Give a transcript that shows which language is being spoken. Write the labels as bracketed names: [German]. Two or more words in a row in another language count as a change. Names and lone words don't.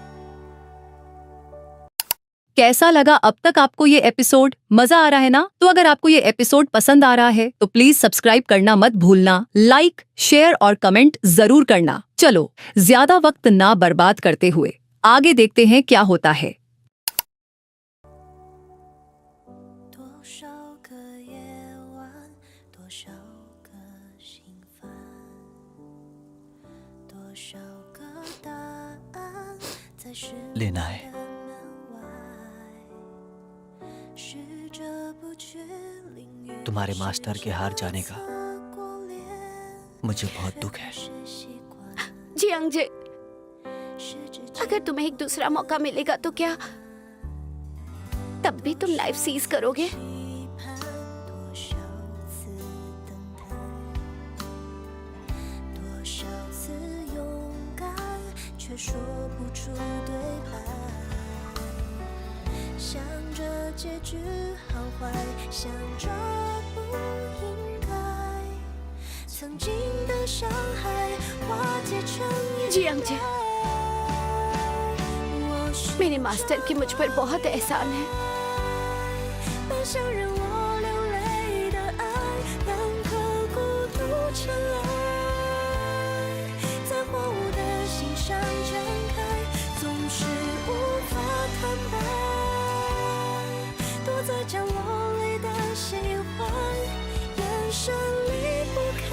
[Hindi] कैसा लगा अब तक आपको ये एपिसोड? मजा आ रहा है ना? तो अगर आपको ये एपिसोड पसंद आ रहा है तो प्लीज सब्सक्राइब करना मत भूलना, [English] like, share [Hindi] और कमेंट जरूर करना। चलो ज्यादा वक्त ना बर्बाद करते हुए आगे देखते हैं क्या होता है। [Chinese] 多少个夜晚，多少个心烦，多少个答案在失眠 [Hindi] लेना है [Chinese] 的门外，试着不去淋雨 [Hindi] तुम्हारे मास्टर के हार जाने का [Chinese] 过脸 [Hindi] मुझे बहुत दुख है। [Chinese] 是习惯 [Hindi] जी अंजे, [Chinese] 是直 [Hindi] अगर तुम्हें एक दूसरा मौका मिलेगा तो क्या तब भी तुम [English] life seize [Hindi] करोगे? [Chinese] 期盼多少次等待，多少次勇敢，却说不出对白。想着结局好坏，想着不应该，曾经的伤害化解成 [Hindi] जी [Chinese] 眼 [Hindi] अंजे, [Chinese] 泪。我是 [Hindi] मेरे मास्टर की मुझ पर बहुत एहसान है। [Chinese] 奔向让我流泪的爱，让刻骨独成爱，在荒芜的心上展开，总是无法坦白，躲在角落里的喜欢，眼神离不开。